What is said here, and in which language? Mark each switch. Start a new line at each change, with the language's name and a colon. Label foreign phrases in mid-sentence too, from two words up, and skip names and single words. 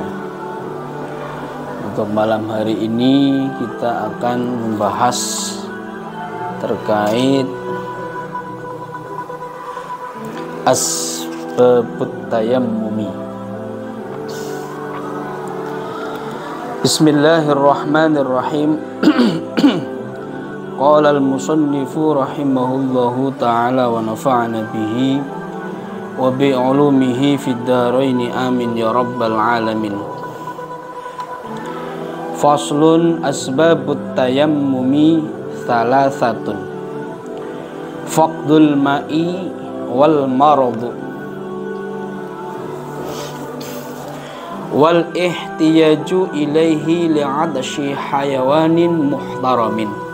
Indonesian: Untuk malam hari ini kita akan membahas terkait
Arabic: أسباب التيمم. بسم الله الرحمن الرحيم. قال المصنف رحمه الله تعالى ونفعنا به وبعلومه في الدارين آمين يا رب العالمين. فصل أسباب التيمم ثلاثة فقد الماء والمرض والاحتياج إليه لعطش حيوان محترم.